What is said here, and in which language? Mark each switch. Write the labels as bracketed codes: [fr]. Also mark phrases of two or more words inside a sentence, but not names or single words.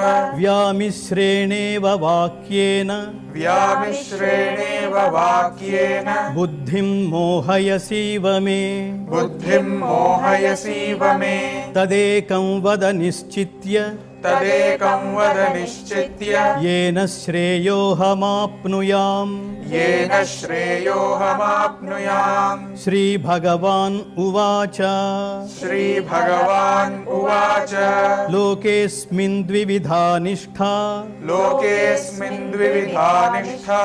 [sa] వ్యామిశ్రేణేవ వాక్యేన. వ్యామిశ్రేణేవ వాక్యేన. బుద్ధిం మోహయసీవ మే. బుద్ధిం మోహయసీవ మే. తదేకం వద నిశ్చిత్య. తదేకం వద నిశ్చిత్య. येन श्रेयोऽहमाप्नुयाम्. येन श्रेयोऽहमाप्नुयाम्. श्रीभगवान् उवाच. श्रीभगवान् उवाच. लोकेऽस्मिन् द्विविधा निष्ठा. लोकेऽस्मिन् द्विविधा निष्ठा.